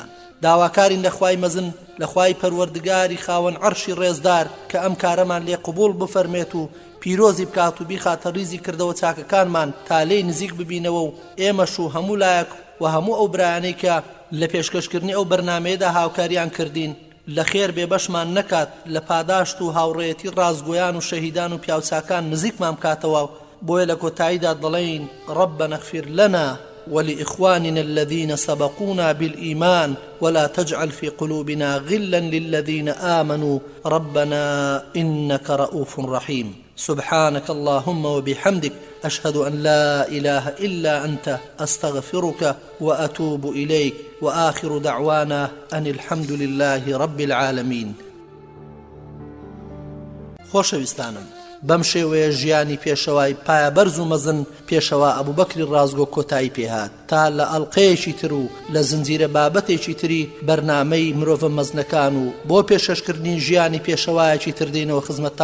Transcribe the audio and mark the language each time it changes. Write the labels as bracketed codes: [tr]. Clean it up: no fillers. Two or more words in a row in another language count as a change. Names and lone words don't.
[ckb] داواکارین لە خوای مەزن لە خوای پەروەردگاری خاوەن عەرشی ڕێزدار کە ئەم کارەمان لێ قبوڵ بفەرمێت و پیرۆزی بکات و بیخاتە ریزی کردەوە چاکەکانمان تا لێی نزیک ببینەوە و ئێمەش و هەموو لایەک و هەموو ئەو برایانەی کە لە پێشکەشکردنی ئەو بەرنامەیەدا هاوکاریان کردین لە خێر بێبەشمان نەکات، لە پاداشت و هاوڕێیەتی ڕازگۆیان و شەهیدان و پیاوچاکان نزیکمان بکاتەوە. بۆیە لە کۆتاییدا دەڵێین [ar] ربنا اغفر لنا ولإخواننا الذين سبقونا بالإيمان ولا تجعل في قلوبنا غلا للذين آمنوا ربنا إنك رؤوف رحيم. سبحانك اللهم وبحمدك أشهد أن لا إله إلا أنت أستغفرك وأتوب إليك وآخر دعوانا أن الحمد لله رب العالمين. [ckb] خۆشەویستانم، بەم شێوەیە ژیانی پێشەوای پایەبەرز و مەزن پێشەوا ئەبوبەکری ڕازگۆ کۆتایی پێهات تا لە ئەڵقەیەکی تر و لە زنجیرە بابەتێکی تری بەرنامەی مرۆڤە مەزنەکان و بۆ پێشەشکردنی ژیانی پێشەوایەکی تر دێنەوە خزمەتان.